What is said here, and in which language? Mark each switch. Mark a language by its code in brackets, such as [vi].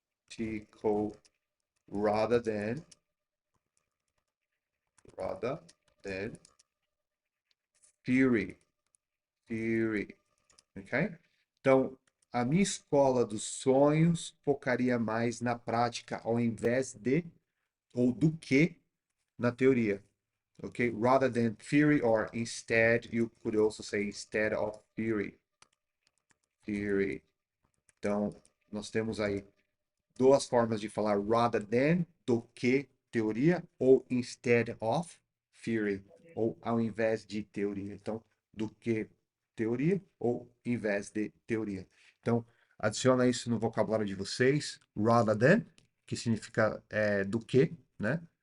[en] practical rather than rather than theory, theory, ok? [pt] Então, a minha escola dos sonhos focaria mais na prática ao invés de ou do que na teoria, ok? [en] Rather than theory or instead, you could also say instead of theory, theory. [pt] Então, nós temos aí duas formas de falar rather than, do que teoria, ou [en] instead of theory, [pt] ou ao invés de teoria. Então, do que teoria ou em vez de teoria. Então, adiciona isso no vocabulário de vocês, [en] rather than, [pt] que significa do que, né?